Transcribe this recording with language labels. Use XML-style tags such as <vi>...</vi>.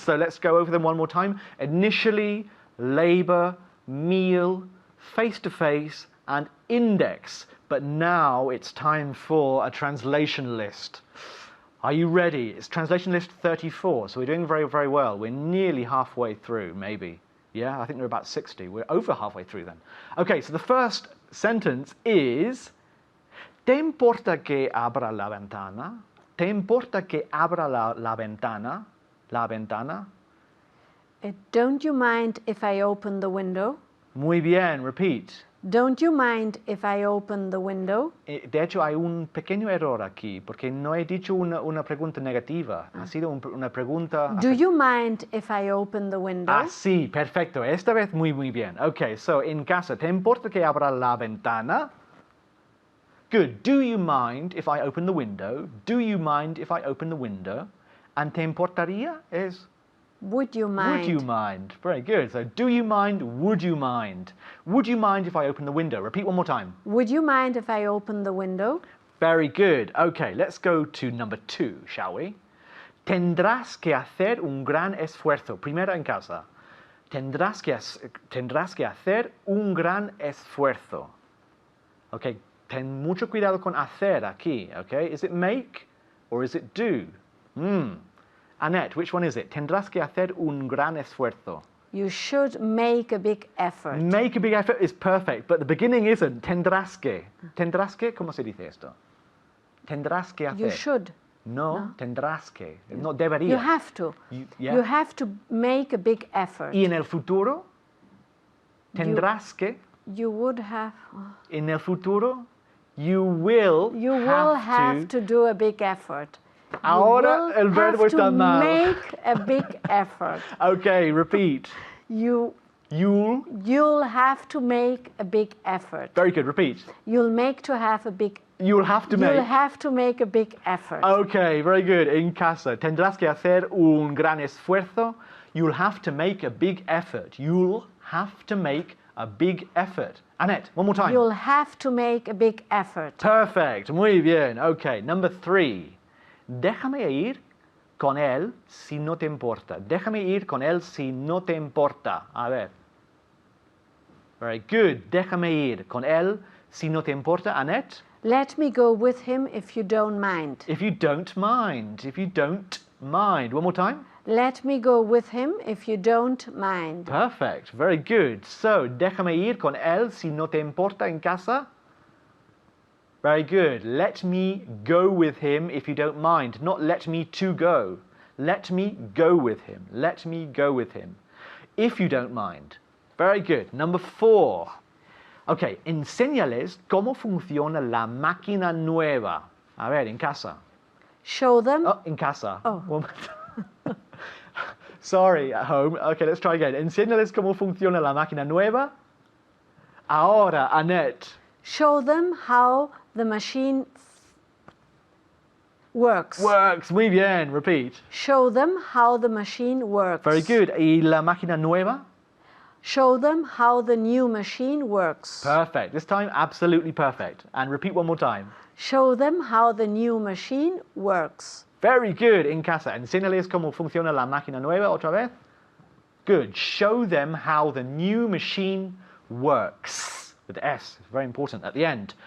<en>So let's go over them one more time. Initially, labor, meal, face to face, and index. But now it's time for a translation list. Are you ready? It's translation list 34. So we're doing very, very well. We're nearly halfway through, maybe. Yeah, I think we're about 60. We're over halfway through then. Okay, so the first sentence is:</en> <es>¿Te importa que abra la ventana? ¿Te importa que abra la ventana? La ventana?</es> <en>Don't you mind if I open the window?</en> <es>Muy bien, repeat.</es> <en>Don't you mind if I open the window?</en> <es>De hecho, hay un pequeño error aquí, porque no he dicho una pregunta negativa. Ha sido una pregunta...</es> <en>Do you mind if I open the window?</en> <es>Ah, sí, perfecto. Esta vez muy bien. Okay, so en casa, ¿te importa que abra la ventana?</es> <en>Good. Do you mind if I open the window? Do you mind if I open the window?</en> <es>And ¿te importaría? Es...</es> <en>Would you mind? Would you mind? Very good. So, do you mind? Would you mind? Would you mind if I open the window? Repeat one more time. Would you mind if I open the window? Very good. Okay, let's go to number 2, shall we?</en> <es>Tendrás que hacer un gran esfuerzo. Primero en casa. Tendrás que hacer un gran esfuerzo. Okay, ten mucho cuidado con hacer aquí.</es> <en>Okay, is it make or is it do? Annette, which one is it?</en> <es>Tendrás que hacer un gran esfuerzo.</es> <en>You should make a big effort. Make a big effort is perfect, but the beginning isn't.</en> <es>Tendrás que. Tendrás que, ¿cómo se dice esto? Tendrás que hacer.</es> <en>You should.</en> <es>No, tendrás que. No debería.</es> <en>You have to. You have to make a big effort.</en> <es>¿Y en el futuro? Tendrás que.</es> <en>You would have.</en> <es>En el futuro,</es> <en>you will have to do a big effort.</en> <es>Ahora el verbo está mal.</es> <en>Make a big effort. Okay, repeat. You'll have to make a big effort. Very good, repeat. You'll have to make a big effort. Okay, very good.</en> <es>En casa, tendrás que hacer un gran esfuerzo.</es> <en>You'll have to make a big effort. You'll have to make a big effort. Annette, one more time. You'll have to make a big effort. Perfect.</en> <es>Muy bien.</es> <en>Okay, number 3.</en> <es>Déjame ir con él si no te importa. Déjame ir con él si no te importa. A ver.</es> <en>Very good.</en> <es>Déjame ir con él si no te importa. Annette?</es> <en>Let me go with him if you don't mind. If you don't mind. One more time. Let me go with him if you don't mind. Perfect. Very good.</en> <es>So, déjame ir con él si no te importa en casa.</es> <en>Very good. Let me go with him if you don't mind. Not let me to go. Let me go with him. Let me go with him. If you don't mind. Very good. Number 4.</en> <es>Okay, enséñales cómo funciona la máquina nueva. A ver, en casa.</es> <en>Show them.</en> <es>Oh, en casa. Oh.</es> <en>Sorry, at home. Okay, let's try again.</en> <es>Enséñales cómo funciona la máquina nueva. Ahora, Annette.</es> <en>Show them how the machine works. Works.</en> <es>Muy bien.</es> <en>Repeat. Show them how the machine works. Very good.</en> <es>¿Y la máquina nueva?</es> <en>Show them how the new machine works. Perfect. This time, absolutely perfect. And repeat one more time. Show them how the new machine works. Very good.</en> <es>En casa. Enséñales cómo funciona la máquina nueva otra vez.</es> <en>Good. Show them how the new machine works. With the S. It's very important at the end.</en>